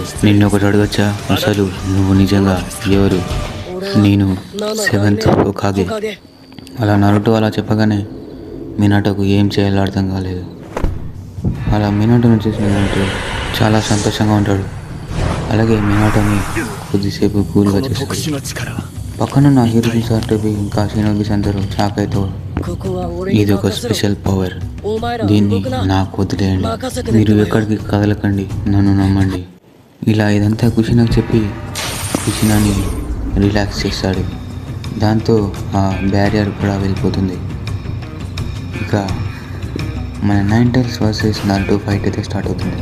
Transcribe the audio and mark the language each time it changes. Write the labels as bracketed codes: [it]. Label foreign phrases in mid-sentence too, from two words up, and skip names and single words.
[te] నిన్ను ఒకటి అడగచ్చా, అసలు నువ్వు నిజంగా ఎవరు? నేను సెవెంత్ హోకాగే. అలా నరుటో అలా చెప్పగానే మినాటోకు ఏం చేయాలో అర్థం కాలేదు. అలా మినాటోని చూసిన నరుటో చాలా సంతోషంగా ఉంటాడు. అలాగే మినాటోని కొద్దిసేపు కూల్గా చేస్తాడు. [ja] 特殊な力 [te] పక్కనున్న హీరోకి సార్టోబి ఇంకా షినోబిస్ అందరూ షాక్ అవుతారు. [ja] ここは俺 [te] ఇది [ja] に [te] ఒక [ja] 任せろ。 [en] special power, [ja] お前ら [te] దీన్ని [ja] 動くな。 [te] నాకు వదిలేయండి, [ja] 任せて [te] మీరు [ja] ね。 [te] ఎక్కడికి కదలకండి, నన్ను నమ్మండి. ఇలా ఇదంతా కుషినాకు చెప్పి కుషినాని రిలాక్స్ చేస్తాడు. దాంతో ఆ బ్యారియర్ కూడా వెళ్ళిపోతుంది. ఇక మన [en] nine tails versus Naruto fight [te] అయితే స్టార్ట్ అవుతుంది.